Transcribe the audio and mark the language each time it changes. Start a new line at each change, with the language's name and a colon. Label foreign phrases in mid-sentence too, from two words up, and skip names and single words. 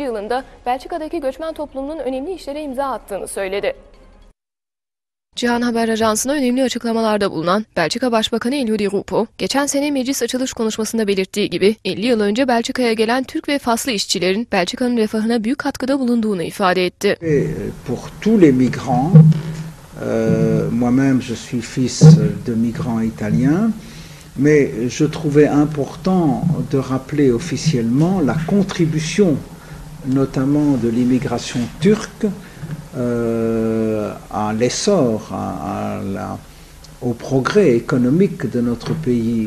Turkish: yılında Belçika'daki göçmen toplumunun önemli işlere imza attığını söyledi. Cihan Haber Ajansı'na önemli açıklamalarda bulunan Belçika Başbakanı Elio Di Rupo, geçen sene meclis açılış konuşmasında belirttiği gibi 50 yıl önce Belçika'ya gelen Türk ve Faslı işçilerin Belçika'nın refahına büyük katkıda bulunduğunu ifade etti.
French: Pour tous les migrants, moi-même je suis fils de migrants italiens, mais je trouvais important de rappeler officiellement la contribution, notamment de l'immigration turque, à l'essor, au progrès économique de notre pays.